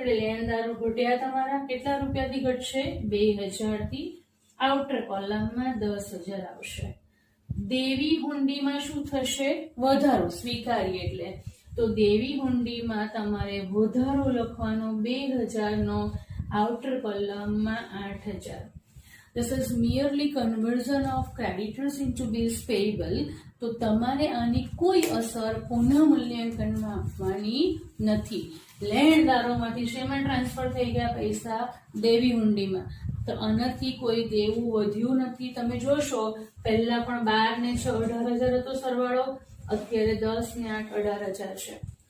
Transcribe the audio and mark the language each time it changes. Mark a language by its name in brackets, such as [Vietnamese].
[Gujarati] એટલે લેણદારો ઘટ્યા તમારા. કેટલા રૂપિયાથી ઘટશે? 2,000 થી. આઉટર કોલમમાં 10,000 આવશે. દેવી હુંડીમાં શું થશે? વધારો. સ્વીકારી એટલે તો દેવી હુંડીમાં તમારે વધારો લખવાનો 2,000 નો. આઉટર કોલમમાં 8,000. [English] This is merely conversion of creditors into bills payable. [Gujarati] તો તમારે આની કોઈ અસર પુનઃ મૂલ્યાંકનમાં આપવાની નથી. લેણદારોમાંથી શેમાં ટ્રાન્સફર થઈ ગયા પૈસા? દેવી હુંડીમાં. તો આનાથી કોઈ દેવું વધ્યું નથી. તમે જોશો પહેલા પણ 12 ને 6 18,000 હતો સરવાળો, અત્યારે 10 ને 8 18,000 છે.